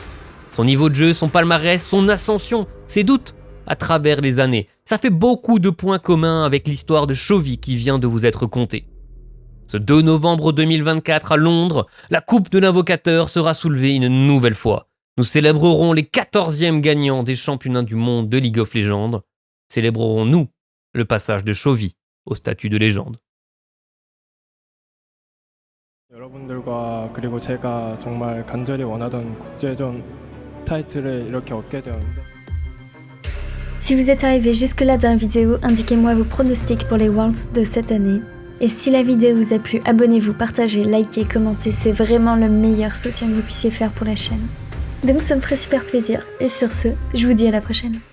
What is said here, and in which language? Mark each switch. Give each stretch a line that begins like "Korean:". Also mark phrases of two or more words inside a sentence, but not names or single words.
French: Son niveau de jeu, son palmarès, son ascension, ses doutes à travers les années, ça fait beaucoup de points communs avec l'histoire de Chovy qui vient de vous être contée. Ce 2 novembre 2024 à Londres, la coupe de l'invocateur sera soulevée une nouvelle fois. Nous célébrerons les 14e gagnants des championnats du monde de League of Legends. Célébrerons-nous le passage de Chovy au statut de légende.
Korean: 여러분들과 그리고 제가 정말 간절히 원하던 국제전 타이틀을 이렇게 얻게 되었는데.
French: Si vous êtes arrivé jusque-là dans la vidéo, indiquez-moi vos pronostics pour les Worlds de cette année. Et si la vidéo vous a plu, abonnez-vous, partagez, likez, commentez, c'est vraiment le meilleur soutien que vous puissiez faire pour la chaîne. Donc ça me ferait super plaisir. Et sur ce, je vous dis à la prochaine.